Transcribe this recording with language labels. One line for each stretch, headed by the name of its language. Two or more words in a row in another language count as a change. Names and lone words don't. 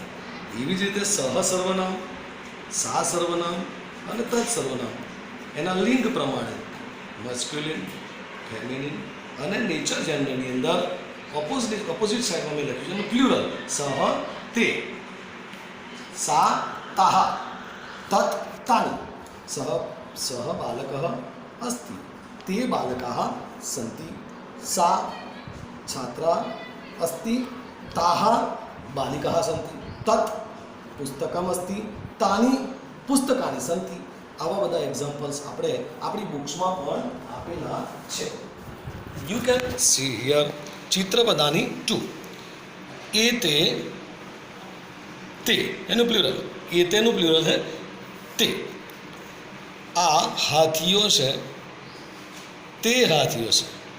Gujarati: એવી જ રીતે સહ સર્વનામ, સા સર્વનામ અને તત્ સર્વનામ એના લિંગ પ્રમાણે
English: masculine, feminine
Gujarati: અને
English: neuter gender
Gujarati: અંદર
English: opposite side
Gujarati: મેં લખ્યું છે પ્લ્યુરલ.
Sanskrit: सः ते, सा ताः, तत् तानि. सः बालकः अस्ति, ते बालकाः सन्ति. सा छात्रा अस्ति, ताः बालिकाः सन्ति. तत् पुस्तकम् अस्ति, तानि पुस्तकानि सन्ति.
Gujarati: આવા બધા એક્ઝામ્પલ્સ આપણે આપણી બુક્સમાં પણ આપેલા છે.
English: you can see here ચિત્રપદાની 2.
Gujarati: એતે, તે એનું પ્લ્યુરલ, એતેનું પ્લ્યુરલ છે તે. આ હાથીઓ છે, તે હાથીઓ છે.